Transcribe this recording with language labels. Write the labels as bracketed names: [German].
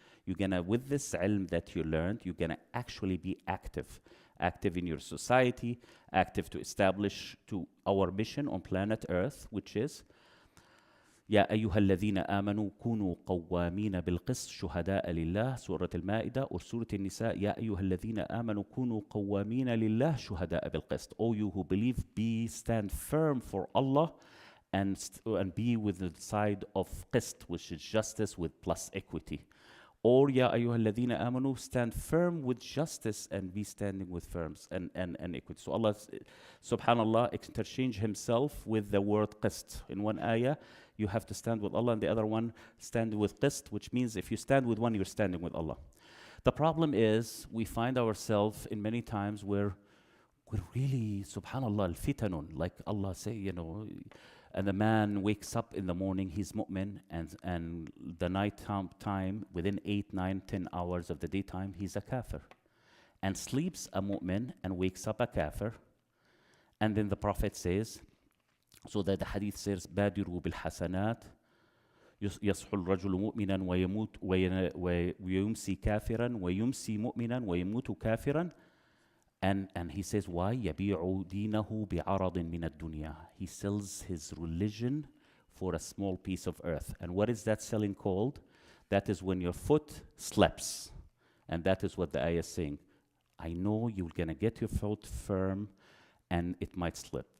[English] You're going to, with this ilm that you learned, you're going to actually be active. Active in your society, active to establish to our mission on planet Earth, which is [Arabic] يا أيها الذين آمنوا كونوا قوامين بالقسط شهداء لله. سورة المائدة or سورة النساء يا أيها الذين آمنوا كونوا قوامين لله شهداء بالقسط. [English] O you who believe, stand firm for Allah and be with the side of qist, which is justice with plus equity. Or [Arabic] يا أيها الذين آمنوا, [English] stand firm with justice and be standing with firms and equity. So Allah, subhanallah, interchange Himself with the word qist. In one ayah, you have to stand with Allah, and the other one, stand with qist, which means if you stand with one, you're standing with Allah. The problem is, we find ourselves in many times where we're really, subhanallah, al-fitanun, like Allah say, you know, and the man wakes up in the morning, he's mu'min, and the night time, within 8, 9, 10 hours of the daytime, he's a kafir. And sleeps a mu'min and wakes up a kafir. And then the Prophet says, so that the hadith says, [Arabic] بادروا بالحسنات يصح الرجل مؤمنا ويموت ويمسي كافرا ويمسي مؤمنا ويموت كافرا [English] And he says, why? [Arabic] يَبِيعُ دِينَهُ بِعَرَضٍ مِنَ الدُّنْيَا. [English] He sells his religion for a small piece of earth. And what is that selling called? That is when your foot slips. And that is what the ayah is saying. I know you're going to get your foot firm and it might slip.